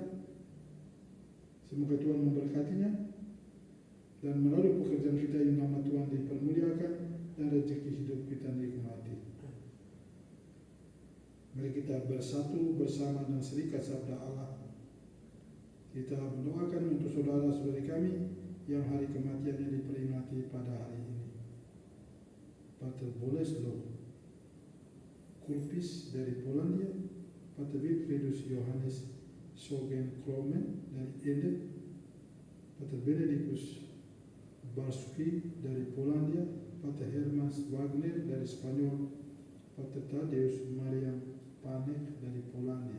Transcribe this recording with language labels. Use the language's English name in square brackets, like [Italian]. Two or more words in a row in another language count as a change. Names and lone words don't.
[Indonesian] Semoga Tuhan memberkatinya, dan melalui pekerjaan kita ini nama Tuhan dipermuliakan dan rezeki hidup kita nikmati. Mari kita bersatu bersama dan serikat sabda Allah. Kita mendoakan untuk saudara-saudari kami yang hari kematiannya diperingati pada hari ini. Pater Bolesław Kulpis dari Polandia, Pater Wilfriedus Johannes Sogen Kromen dari Ede, Pater Benedictus Barski dari Polandia, Pater Hermas Wagner dari Spanyol, Pater Tadeusz Marian Panek dari Polandia,